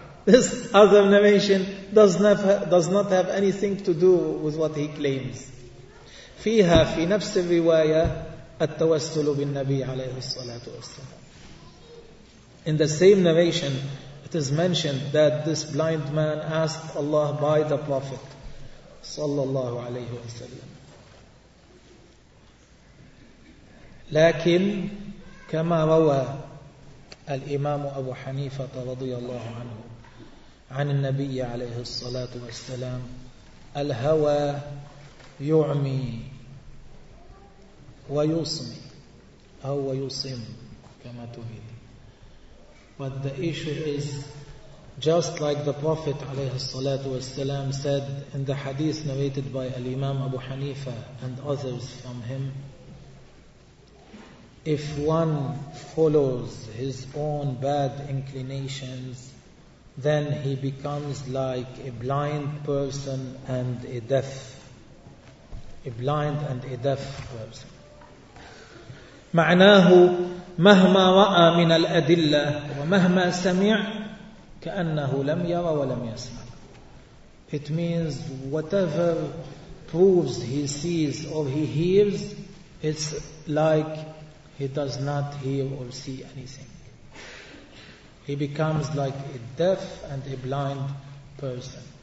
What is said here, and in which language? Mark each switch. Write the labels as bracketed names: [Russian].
[English] This other narration does not have anything to do with what he claims. [Arabic] فيها في نفس الرواية التوسل بالنبي عليه الصلاة والسلام. [English] In the same narration, it is mentioned that this blind man asked Allah by the Prophet [Arabic] صلى الله عليه وسلم. لكن كما روى الإمام أبو حنيفة رضي الله عنه عن النبي عليه الصلاة والسلام الهوى يعمي ويصمي أو يصم كما تريد. [English] But the issue is just like the Prophet [Arabic] عليه الصلاة والسلام [English] said in the hadith narrated by Imam Abu Hanifa and others from him, if one follows his own bad inclinations, then he becomes like a blind person and a deaf. A blind and a deaf person. [Arabic] معناه مهما رأى من الأدلة ومهما سمع كأنه لم يرى ولم يسمع. [English] It means whatever proves he sees or he hears, it's like he does not hear or see anything. He becomes like a deaf and a blind person.